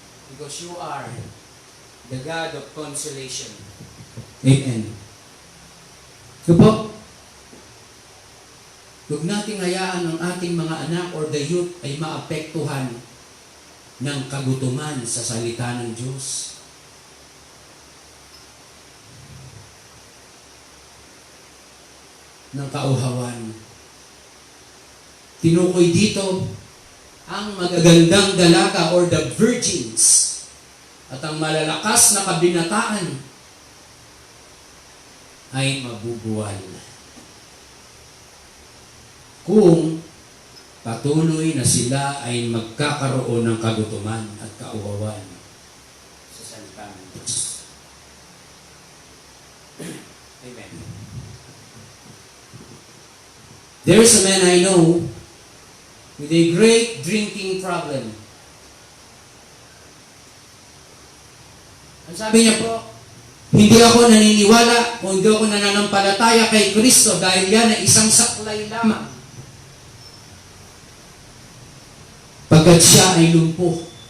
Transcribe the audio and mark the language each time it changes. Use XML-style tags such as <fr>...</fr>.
<en>Because you are the God of consolation. Amen.</en> <tl>So po, huwag nating hayaan ang ating mga anak</tl> <en>or the youth</en> <tl>ay maapektuhan ng kagutuman sa salita ng Diyos. Ng kauhawan. Tinukoy dito ang magagandang dalaga</tl> <en>or the virgins</en> <tl>at ang malalakas na kabinataan ay mabubuwal. Kung patuloy na sila ay magkakaroon ng kagutuman at kauhawan sa salita ng Diyos.</tl> <en>Amen. There is a man I know with a great drinking problem.</en> <tl>Ang sabi niya po, hindi ako naniniwala kung hindi ako nananampalataya kay Kristo dahil yan ay isang saklay lamang. Pagkat siya ay lumpo.</tl>